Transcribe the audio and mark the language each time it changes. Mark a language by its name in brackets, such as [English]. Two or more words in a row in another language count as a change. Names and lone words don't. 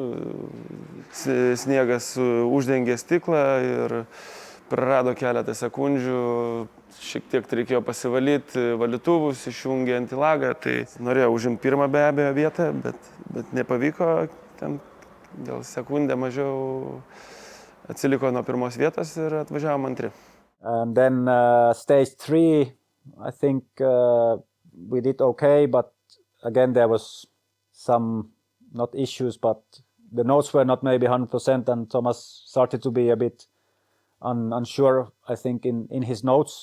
[Lithuanian] Sniegas uždengė stiklą ir prarado keletą sekundžių. Šiek tiek reikėjo pasivalyti valytuvus, išjungė antilagą. Tai norėjau užimti pirmą be abejo vietą, bet nepavyko. Ten gal sekundę mažiau atsiliko nuo pirmos vietos ir atvažiavom antri. [English] And then stage 3, I think we did okay, but again there was some, not issues, but the notes were not maybe 100% and Thomas started to be a bit unsure, I think, in his notes.